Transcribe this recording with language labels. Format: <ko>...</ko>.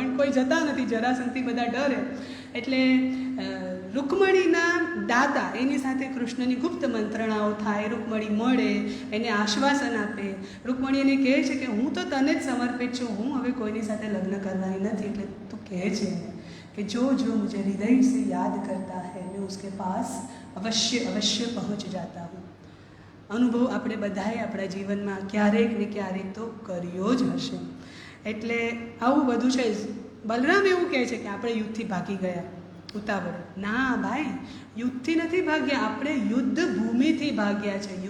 <gu>પણ કોઈ જતા નથી, જરાસંઘથી બધા ડરે. એટલે રૂકમણીના દાદા એની સાથે કૃષ્ણની ગુપ્ત મંત્રણાઓ થાય. રૂકમણી મળે, એને આશ્વાસન આપે. રૂકમણી એને કહે છે કે હું તો તને જ સમર્પિત છું, હું હવે કોઈની સાથે લગ્ન કરવાની નથી. એટલે તું કહે છે</gu> <hi>कि जो जो मुझे हृदय से याद करता है मैं उसके पास अवश्य अवश्य पहुंच जाता हूँ.</hi> <gu>અનુભવ આપણે બધાએ આપણા જીવનમાં ક્યારેક ને ક્યારેક તો કર્યો જ હશે. એટલે આવું બધું છે. બલરામ એવું કહે છે કે આપણે યુદ્ધથી ભાગી ગયા ઉતાવળે. ના ભાઈ, યુદ્ધથી નથી ભાગ્યા, આપણે યુદ્ધ ભૂમિથી ભાગ્યા છે.</gu>